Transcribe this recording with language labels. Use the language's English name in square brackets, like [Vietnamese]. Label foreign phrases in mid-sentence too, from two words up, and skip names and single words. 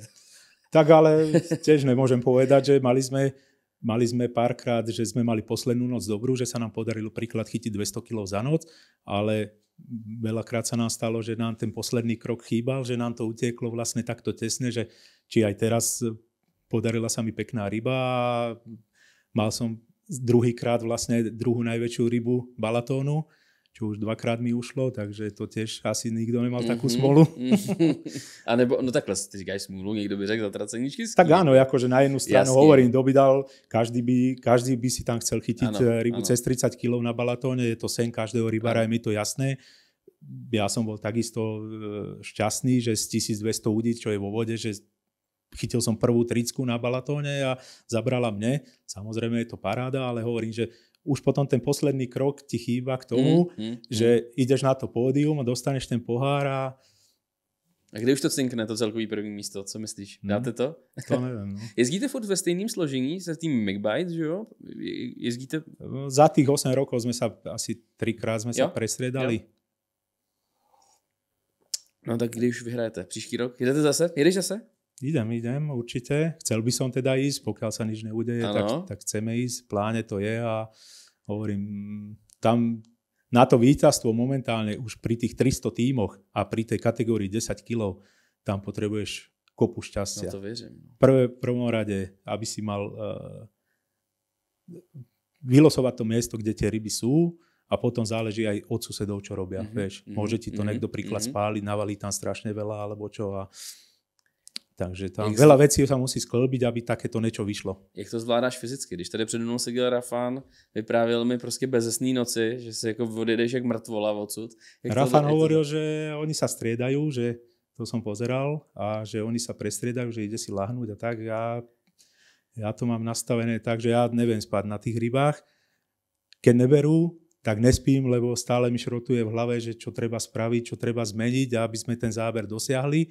[Slovak] Tak ale tiež nemôžem povedať, že mali sme párkrát, že sme mali poslednú noc dobrú, že sa nám podarilo príklad chytiť 200 kg za noc, ale veľakrát sa nám stalo, že nám ten posledný krok chýbal, že nám to utieklo vlastne takto tesne, že či aj teraz podarila sa mi pekná ryba a mal som druhýkrát vlastne druhú najväčšiu rybu balatónu, čo už dvakrát mi ušlo, takže to tiež asi nikto nemal takú smolu. [Czech] A nebo, no takhle, ty říkáš smůlu, někdo by řekl zatracení štěstí. [Slovak] Tak áno, akože na jednu stranu hovorím, dobydal, každý by si tam chcel chytiť rybu cez 30 kg na balatóne, je to sen každého rybára, je mi to jasné. Ja som bol takisto šťastný, že z 1200 udí, čo je vo vode, že chytil som prvú tricku na balatóne a zabrala mne. Samozrejme je to paráda, ale hovorím, že už potom ten posledný krok ti chýba k tomu, že ideš na to pódium a dostaneš ten pohár a... [Czech] A kde už to cinkne, to celkový první místo, co myslíš? Dáte to? [Slovak] To neviem. No. [Czech] Jezdíte furt ve stejným složení se tým McBite, že jo? Jezdíte... [Slovak] Za tých 8 rokov sme sa asi 3-krát sa prestriedali. [Czech] Jo. No tak kdy už vyhrajete? Příští rok? Jedete zase? Jedeš zase? [Slovak] Idem, určite. Chcel by som teda ísť, pokiaľ sa nič neudeje, tak chceme ísť. V pláne to je a hovorím, tam na to víťazstvo momentálne už pri tých 300 tímoch a pri tej kategórii 10 kg, tam potrebuješ kopu šťastia. [Czech] No to věřím. [Slovak] Prvom rade, aby si mal vylosovať to miesto, kde tie ryby sú a potom záleží aj od susedov, čo robia. Vieš, môže ti to niekto príklad spáliť, navalí tam strašne veľa alebo čo a takže tam veľa vecí sa musí sklbiť, aby takéto niečo vyšlo. [Czech] Jak to zvládáš fyzicky? Když tady přede mnou seděl Rafán, vyprávěl mi prostě bezesný noci, že si jako odjedeš jak mrtvola odsud. [Slovak] Rafán hovoril, že oni sa striedajú, že to som pozeral a že oni sa prestriedajú, že ide si lahnúť a tak. Ja to mám nastavené tak, že ja neviem spať na tých rybách. Keď neberú, tak nespím, lebo stále mi šrotuje v hlave, že čo treba spraviť, čo treba zmeniť, aby sme ten záber dosiahli.